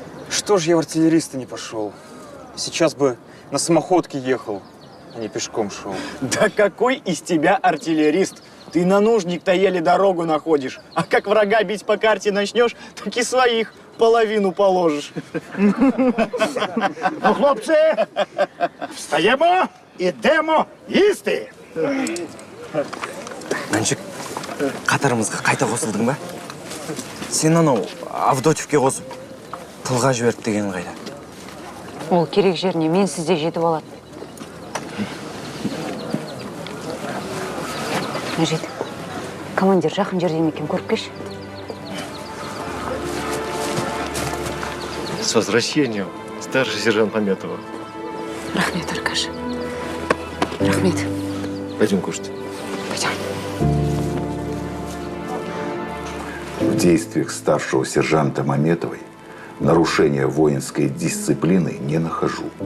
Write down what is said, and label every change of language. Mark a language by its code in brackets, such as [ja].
[ru] Что ж я в артиллериста не пошел? Сейчас бы на самоходке ехал, а не пешком шел. Да какой из тебя артиллерист? Ты на нужник-то еле дорогу находишь. А как врага бить по карте начнешь, так и своих половину положишь. [uk] Ну, хлопці, встаємо, ідемо їсти. [kk] Мәншік, қатарымызға қайта қосылдың ба? Сен анау Авдотьевке қосып, тылға жіберді деген қайда? Ол керек жеріне менсіз де жетіп алады. Мәжит, командир жақын жерде ме екен, көріп келші. [ru] С возвращением, старший сержант Пометова. [kk] Рахмет, Аркаша. Рахмет. [ru] Пойдем кушать. Пойдем. В действиях старшего сержанта Маметовой нарушения воинской дисциплины не нахожу.